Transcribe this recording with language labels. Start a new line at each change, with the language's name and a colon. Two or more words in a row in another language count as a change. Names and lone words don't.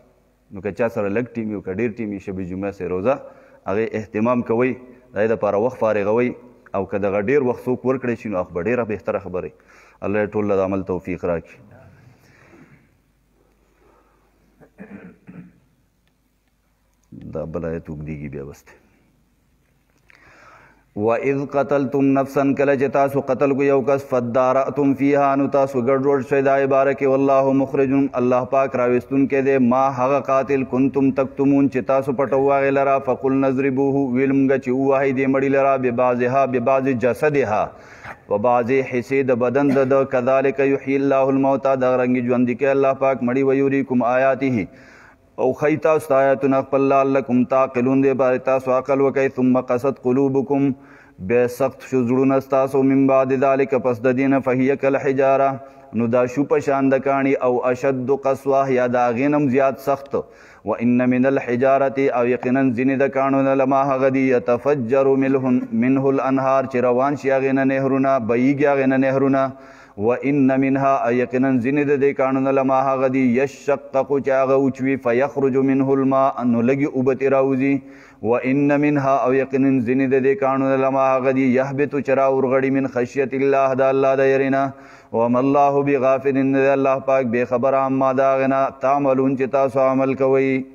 Pashto: نو که چا سره لږ ټیم وي، که ډېر ټیم وي، شب جمعه سې روزه هغې اهتمام کوئ، د هغې دپاره وخت فارغوئ، او که دغه ډېر وخت څوک ورکړی شي، نو هغه به ډېره بهتره خبره. الله یې ټول له د عمل توفیق راکړي. دا بل آیت اوږدېږي بیا بس دی.
Arabic: وَإِذْ قَتَلْتُمْ نَفْسًا
Pashto: کله چې تاسو قتل کو یو کس
Arabic: فَادَّارَأْتُمْ فِيهَا
Pashto: نو تاسو ګډوډ شئ د عباره کې
Arabic: والله مخرج
Pashto: الله پاک راوستونکی دی ما هغه قاتل
Arabic: کنتم تکتمون
Pashto: چې تاسو پټو هغې لره
Arabic: فقلنا اضربوه
Pashto: ویل موږ چې ووهئ دې مړي لره
Arabic: ببعضها ببعض جسدها
Pashto: و بعضې حصې د بدن د
Arabic: کذلک یحیي الله الموتى
Pashto: دغه رنګې ژوندي کوي الله پاک مړي
Arabic: ویریکم آیاته
Pashto: او خی تاسو آیاتونه خپل
Arabic: لعلکم تعقلون
Pashto: دې بارې تاسو عقل وکئ
Arabic: ثم قست قلوبکم
Pashto: بیا سخت شو زړونه ستاسو من
Arabic: بعد ذلک
Pashto: پس د دې نه
Arabic: فهیه کالحجاره
Pashto: نو دا شو په شان د کاڼي او
Arabic: اشد قسوه
Pashto: یا د هغې نه هم زیات سخت
Arabic: وان من الحجارة
Pashto: او یقینا ځینې د کاڼو نه لما هغه دي
Arabic: یتفجر منه الانهار
Pashto: چې روان شي هغې نه نهرونه بهیږي هغې نه نهرونه
Arabic: وان منها
Pashto: یقینا ځینې د دې کاڼو نه لما هغه دي یشقق چې هغه وچوي
Arabic: فیخرج منه الماء
Pashto: نو لږې اوبه ترې راوځي
Arabic: وان منها
Pashto: او یقینا ځینې د دې کاڼو نه لما هغه دي یهبط چې راورغړي
Arabic: من خشیت الله
Pashto: د الله د یرې نه
Arabic: وما الله بغافل
Pashto: نه دی الله پاک بې خبره عما د هغې نه تعملون چې تاسو عمل کوئ